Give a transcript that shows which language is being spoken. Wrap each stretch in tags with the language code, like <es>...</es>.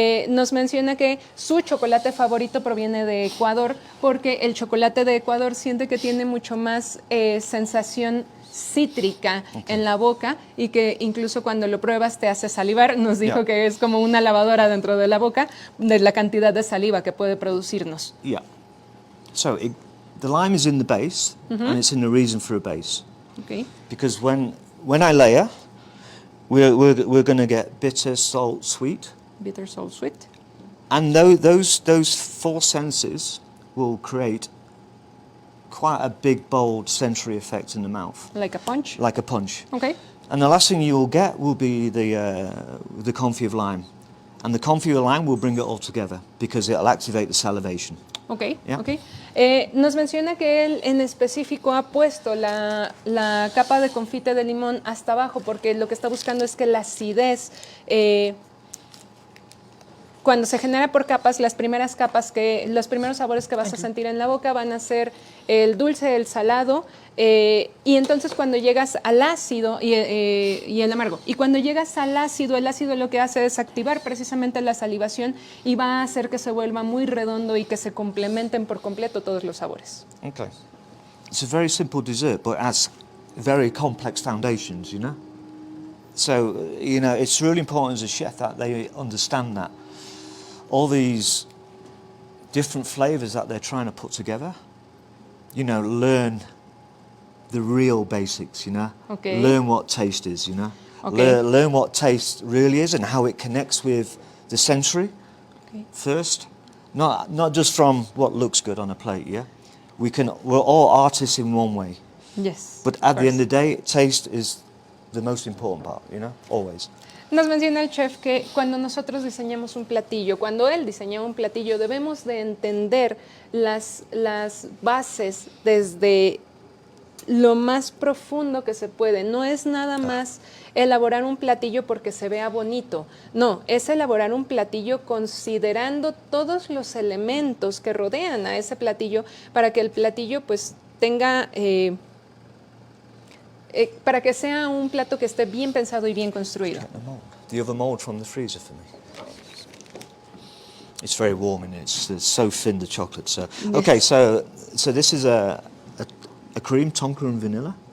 <es>Nos menciona que su chocolate favorito proviene de Ecuador porque el chocolate de Ecuador siente que tiene mucho más sensación cítrica en la boca y que incluso cuando lo pruebas te hace salivar. Nos dijo</es> <en>Yeah.</en> <es>que es como una lavadora dentro de la boca de la cantidad de saliva que puede producirnos.</es> <en>Yeah. So the lime is in the base, and it's in the reason for a base. Okay. Because when I layer, we're going to get bitter, salt, sweet. Bitter, salt, sweet. And those four senses will create quite a big, bold sensory effect in the mouth. Like a punch. Like a punch. Okay. And the last thing you will get will be the confit of lime. And the confit of lime will bring it all together because it'll activate the salivation.</en> <es>Ok,</es> <en>Yeah.</en> <es>ok. Nos menciona que él en específico ha puesto la capa de confite de limón hasta abajo porque lo que está buscando es que la acidez, cuando se genera por capas, los primeros sabores que vas a sentir en la boca van a ser el dulce, el salado, y entonces cuando llegas al ácido y el amargo. Y cuando llegas al ácido, el ácido lo que hace es activar precisamente la salivación y va a hacer que se vuelva muy redondo y que se complementen por completo todos los sabores.</es> <en>Okay. It's a very simple dessert, but it has very complex foundations, you know? So, you know, it's really important as a chef that they understand that all these different flavors that they're trying to put together, you know, learn the real basics, you know? Okay. Learn what taste is, you know? Okay. Learn what taste really is and how it connects with the sensory Okay. first. Not just from what looks good on a plate, yeah? We're all artists in one way. Yes. But at the end of the day, taste is the most important part, you know? Always.</en> <es>Nos menciona el chef que cuando nosotros diseñamos un platillo, cuando él diseña un platillo, debemos de entender las bases desde lo más profundo que se puede. No es nada más elaborar un platillo porque se vea bonito. No, es elaborar un platillo considerando todos los elementos que rodean a ese platillo para que el platillo pues tenga... para que sea un plato que esté bien pensado y bien construido.</es> <en>The other mold from the freezer for me. It's very warm and it's so thin, the chocolate. So okay, so this is a cream, tonka and vanilla,</en>